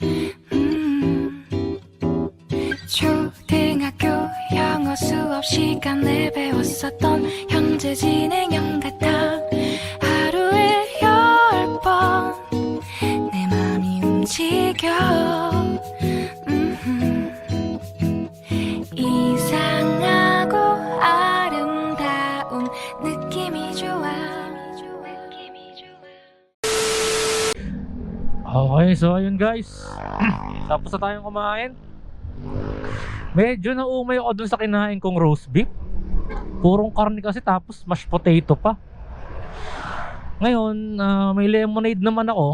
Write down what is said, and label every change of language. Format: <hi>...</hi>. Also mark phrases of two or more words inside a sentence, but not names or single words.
<ko>초등학교 영어 수업 시간에 배웠었던 현재 진행형 같아 하루에 10번 내 맘이 움직여 이상하고 아름다운 느낌이 좋아.</ko> <tl>Okay, so ayun guys. Tapos na tayong kumain. Medyo naumay ako dun sa kinain kong</tl> <en>roast beef.</en> <tl>Purong karne kasi tapos</tl> <en>mashed potato</en> <tl>pa. Ngayon, may lemonade naman ako.</tl>